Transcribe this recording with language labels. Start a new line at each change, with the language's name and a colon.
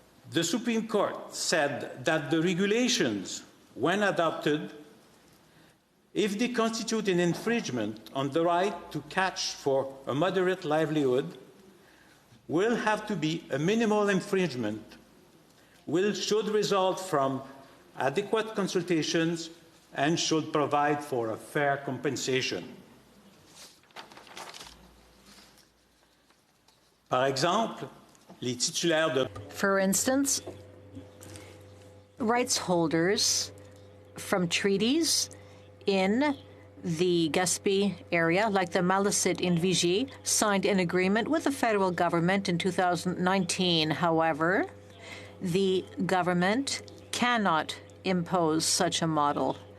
English: The Supreme Court said that the regulations, when adopted, if they constitute an infringement on the right to catch for a moderate livelihood, will have to be a minimal infringement, should result from adequate consultations and should provide for a fair compensation.
French: Par exemple, les titulaires de...
English: For instance, rights holders from treaties in the Gaspé area, like the Malicite in Vigier, signed an agreement with the federal government in 2019. However, the government cannot impose such a model.